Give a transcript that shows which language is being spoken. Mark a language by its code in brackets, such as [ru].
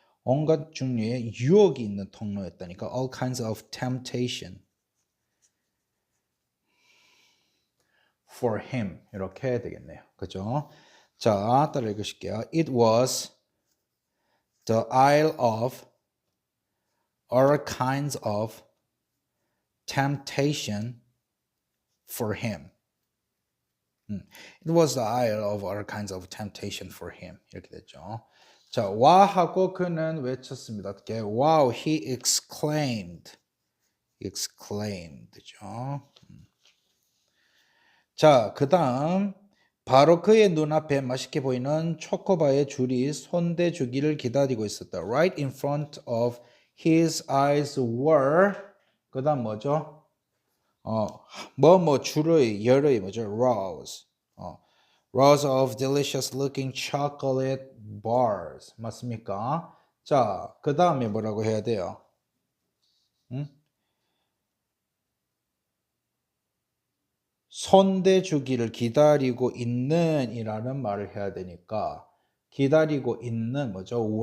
[ko] 온갖 종류의 유혹이 있는 통로였다니까 [en] all kinds of temptation for him [ko] 이렇게 되겠네요. 그죠? 자, 따라 읽으실게요. [en] It was the isle of all kinds of temptation for him. It was the isle of all kinds of temptation for him. [ko] 이렇게 됐죠. 자, 와하고 그는 외쳤습니다. 어떻게? [en] Wow, he exclaimed. exclaimed죠. [ko] 자, 그 다음 바로 그의 눈앞에 맛있게 보이는 초코바의 줄이 손대주기를 기다리고 있었다. [en] Right in front of his eyes were [ko] 그 다음 뭐죠? 줄의 열의 뭐죠? [en] rows. rows of delicious looking chocolate bars. [ko] 맞습니까? 자, 그 다음에 뭐라고 해야 돼요? 손대주기를 기다리고 있는 이라는 말을 해야 되니까 기다리고 있는 뭐죠?